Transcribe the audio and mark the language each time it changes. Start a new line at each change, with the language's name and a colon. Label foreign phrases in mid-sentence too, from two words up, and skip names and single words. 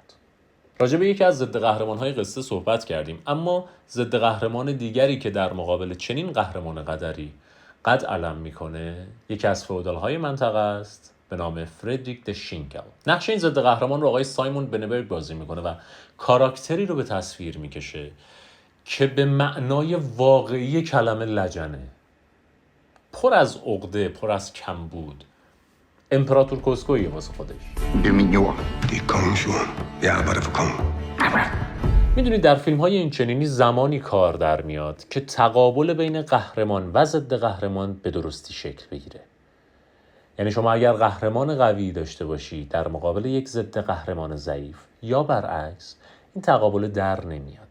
Persian: راجع به یکی از ضد قهرمان‌های قصه صحبت کردیم، اما ضد قهرمان دیگری که در مقابل چنین قهرمان قدری قد علم میکنه یکی از فئودال‌های منطقه است به نام فردریک د شینکل. نقش این ضد قهرمان رو آقای سایمون بنبرگ بازی میکنه و کاراکتری رو به تصویر میکشه که به معنای واقعی کلمه لجنه، پر از عقده، پر از کمبود، امپراتور کوسکویه واسه خودش.
Danish: Det er min jord. Det er kongens jord. Jeg arbejder for kongen.
Persian: میدونید در فیلم های این چنینی زمانی کار در میاد که تقابل بین قهرمان و ضد قهرمان به درستی شکل بگیره. یعنی شما اگر قهرمان قوی داشته باشی در مقابل یک ضد قهرمان ضعیف یا برعکس، این تقابل در نمیاد.